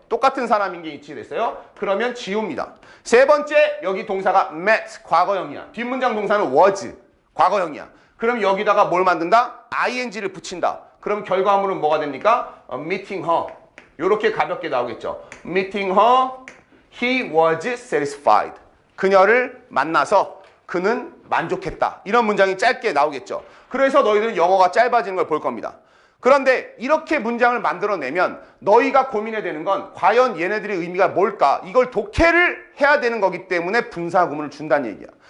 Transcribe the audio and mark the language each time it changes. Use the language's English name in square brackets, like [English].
[Korean] 똑같은 사람인 게 일치됐어요. 그러면 지웁니다. 세 번째, 여기 동사가 met, 과거형이야. 뒷문장 동사는 was, 과거형이야. 그럼 여기다가 뭘 만든다? ing를 붙인다. 그럼 결과물은 뭐가 됩니까? [English] meeting her. [Korean] 이렇게 가볍게 나오겠죠. [English] meeting her, he was satisfied. [Korean] 그녀를 만나서 그는 만족했다. 이런 문장이 짧게 나오겠죠. 그래서 너희들은 영어가 짧아지는 걸 볼 겁니다. 그런데 이렇게 문장을 만들어내면 너희가 고민해야 되는 건 과연 얘네들의 의미가 뭘까? 이걸 독해를 해야 되는 거기 때문에 분사구문을 준다는 얘기야.